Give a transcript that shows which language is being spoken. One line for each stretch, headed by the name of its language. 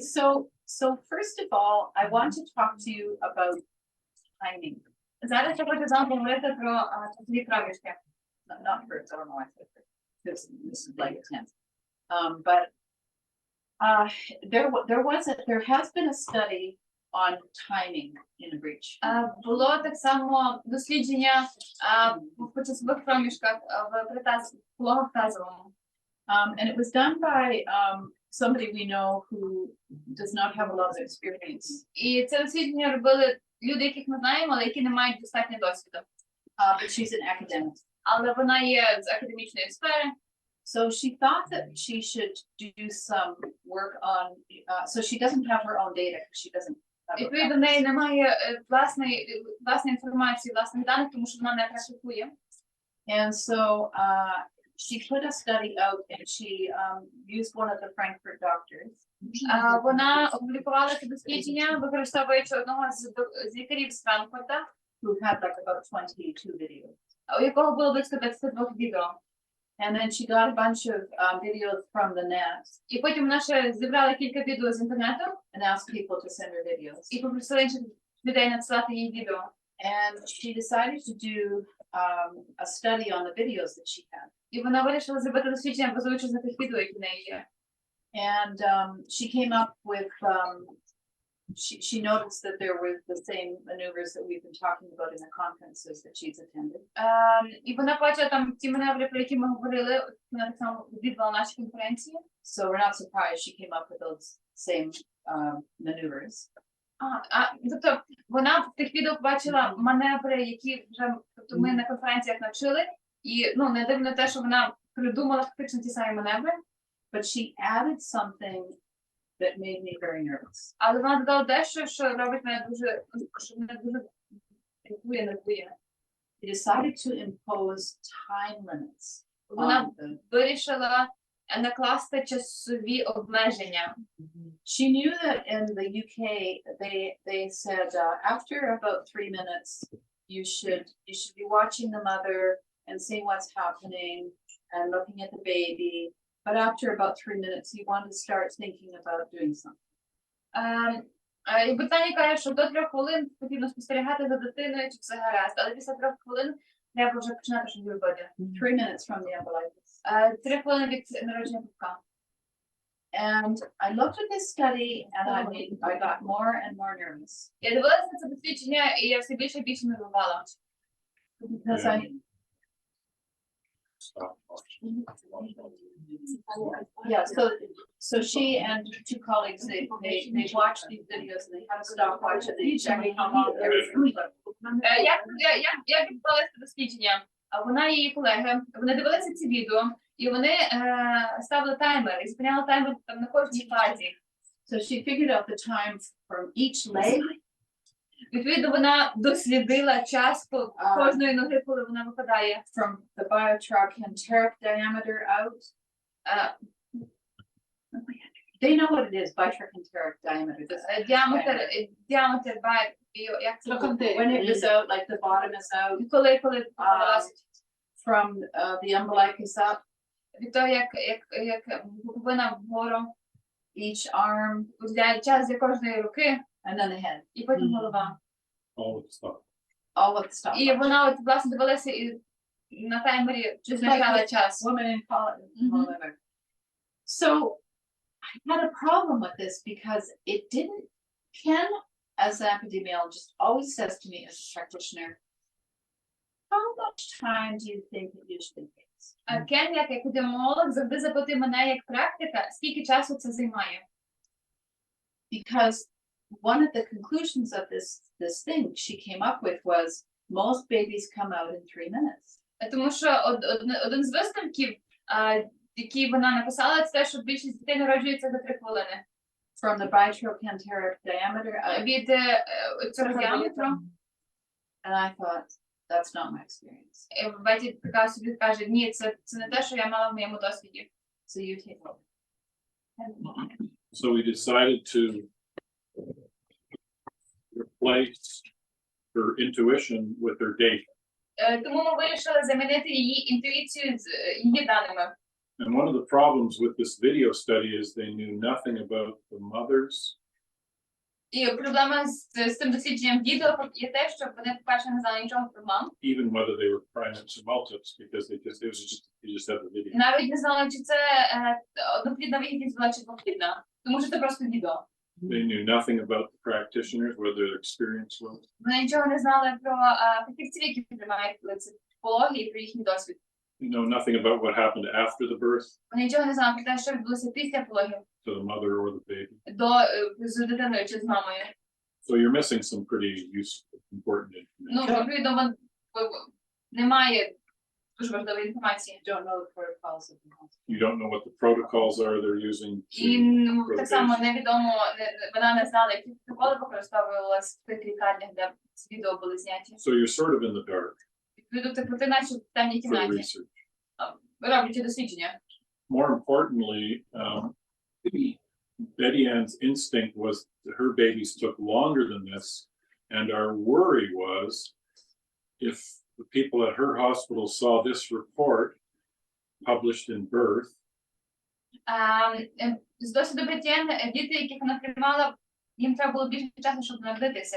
English: So first of all, I want to talk to you about timing.
Ukrainian: Зараз я хочу з вами говорити про часові проміжки.
English: Not first, I don't know why I said first. This is like a tense. But there has been a study on timing in a breach.
Ukrainian: Було так само дослідження по часових проміжках в пологах тазовому.
English: And it was done by somebody we know who does not have a lot of experience.
Ukrainian: І це дослідження робили люди, яких ми знаємо, але які не мають достатньо досвіду.
English: But she's an academic.
Ukrainian: Але вона є з академічної сфери.
English: So she thought that she should do some work on, so she doesn't have her own data, because she doesn't have a
Ukrainian: Відповідно, в неї немає власної інформації, власних даних, тому що вона не практикує.
English: And so she put a study out and she used one of the Frankfurt doctors.
Ukrainian: Вона опублікувала це дослідження, використовуючи одного з лікарів з Франкфурта,
English: Who had like about 22 videos.
Ukrainian: у якого було близько 22 відео.
English: And then she got a bunch of videos from the net.
Ukrainian: І потім вона ще зібрала кілька відео з інтернету
English: And asked people to send her videos.
Ukrainian: і попросила інших людей надсилати їй відео.
English: And she decided to do a study on the videos that she had.
Ukrainian: І вона вирішила зробити дослідження, базуючись на тих відео, які в неї є.
English: And she came up with, she noticed that there were the same maneuvers that we've been talking about in the conferences that she's attended.
Ukrainian: І вона бачила там ті маневри, про які ми говорили, вона так само відвідувала наші конференції.
English: So we're not surprised she came up with those same maneuvers.
Ukrainian: Тобто вона в тих відео бачила маневри, які вже тобто ми на конференціях навчили, і ну не дивно те, що вона придумала фактично ті самі маневри.
English: But she added something that made me very nervous.
Ukrainian: Але вона додала дещо, що робить мене дуже, що мене дуже нервує.
English: She decided to impose time limits.
Ukrainian: Вона вирішила накласти часові обмеження.
English: She knew that in the UK they said after about 3 minutes you should be watching the mother and seeing what's happening and looking at the baby. But after about 3 minutes, you want to start thinking about doing something.
Ukrainian: І Британія каже, що до 3 хвилин потрібно спостерігати за дитиною, чи все гаразд, але після 3 хвилин треба вже починати щось робити.
English: 3 minutes from the umbilicus.
Ukrainian: 3 хвилини від народження пупка.
English: And I looked at this study and I got more and more nervous
Ukrainian: Я дивилася на це дослідження, і я все більше і більше нервувала.
English: because I Stop watching. yeah, so she and 2 colleagues they watched these videos and they had a stopwatch and they checked how long they were.
Ukrainian: Як відбувалося це дослідження? Вона і її колеги, вони дивилися ці відео, і вони ставили таймер, і зупиняли таймер там на кожній фазі.
English: So she figured out the time from each leg.
Ukrainian: Відповідно, вона дослідила час кожної ноги, коли вона випадає.
English: From the biotrochanteric diameter out. They know what it is, biotrochanteric diameter. This
Ukrainian: Діаметр як це?
English: when it is out, like the bottom is out.
Ukrainian: Коли вилазить.
English: From the umbilicus up,
Ukrainian: Від того, як пуповина вгору,
English: each arm,
Ukrainian: час для кожної руки,
English: and then the head.
Ukrainian: і потім голова.
English: All the stuff. All of the stuff.
Ukrainian: І вона от, власне, дивилася і на таймері визначала час.
English: Women in college. Whatever. So I had a problem with this because it didn't. Ken, as an epidemiologist, always says to me as a practitioner, "How much time do you think it usually takes?"
Ukrainian: А Кен, як епідеміолог, завжди запитує мене як практика, скільки часу це займає.
English: Because one of the conclusions of this thing she came up with was most babies come out in 3 minutes.
Ukrainian: Тому що один з висновків, який вона написала, це те, що більшість дітей народжується за 3 хвилини.
English: From the biotrochanteric diameter out.
Ukrainian: Від цього діаметру.
English: And I thought, that's not my experience.
Ukrainian: Беті така собі каже, ні, це не те, що я мала в моєму досвіді.
English: So you take over. So we decided to replace her intuition with her data.
Ukrainian: Тому ми вирішили замінити її інтуїцію з її даними.
English: And one of the problems with this video study is they knew nothing about the mothers.
Ukrainian: І проблема з цим дослідженням відео є те, що вони, по-перше, не знали нічого про мам.
English: Even whether they were primates or multips, because you just had the video.
Ukrainian: Навіть не знали, чи це одноплідна вагітність була, чи двоплідна. Тому що це просто відео.
English: They knew nothing about the practitioners, what their experience was.
Ukrainian: Вони нічого не знали про фахівців, які приймають пологи, і про їхній досвід.
English: You know nothing about what happened after the birth
Ukrainian: Вони нічого не знали про те, що відбулося після пологів,
English: to the mother or the baby.
Ukrainian: з дитиною чи з мамою.
English: So you're missing some pretty useful, important information.
Ukrainian: Відповідно, немає дуже важливої інформації.
English: Don't know the protocols of the hospital. You don't know what the protocols are they're using.
Ukrainian: І так само невідомо, вона не знала, які протоколи використовувалися в тих лікарнях, де ці відео були зняті.
English: So you're sort of in the dark
Ukrainian: Відповідно, ти наче в темній
English: for
Ukrainian: кімнаті,
English: research.
Ukrainian: роблячи дослідження.
English: More importantly, Betty Ann's instinct was that her babies took longer than this, and our worry was if the people at her hospital saw this report published in Birth,
Ukrainian: З досвіду Бетєн, діти, яких вона приймала, їм треба було більше часу, щоб народитися.